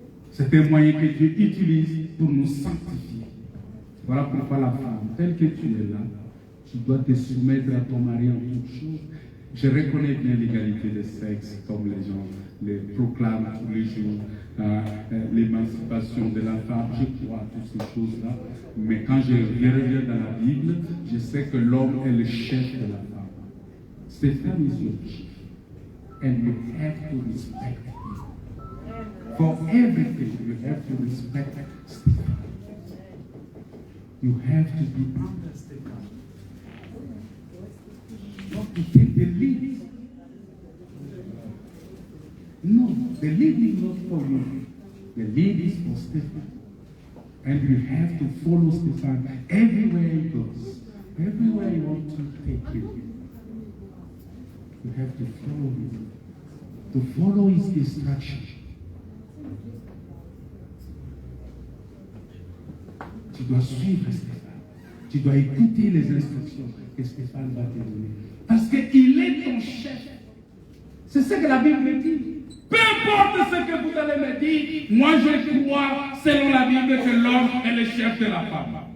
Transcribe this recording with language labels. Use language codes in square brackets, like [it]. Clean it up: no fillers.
[fr] C'est un moyen que Dieu utilise pour nous sanctifier. Voilà pourquoi la femme, telle que tu es là, tu dois te soumettre à ton mari en toutes choses. Je reconnais bien l'égalité des sexes, comme les gens les proclament tous les jours, l'émancipation de la femme, je crois à toutes ces choses-là. Mais quand je reviens dans la Bible, je sais que l'homme est le chef de la femme. [en] Stephan is your chief, and you have to respect him. For everything, you have to respect Stephan. You have to be under Stephan. Not to take the lead. No, the lead is not for you. The lead is for Stephan. And you have to follow Stephan everywhere he goes. Everywhere you want to take him. You have to follow him. To follow his instruction. [fr] Tu dois suivre Stéphane. Tu dois écouter les instructions que Stéphane va te donner. Parce qu'il est ton chef. C'est ce que la Bible dit. Peu importe ce que vous allez me dire, moi je crois, selon la Bible, que l'homme est le chef de la femme.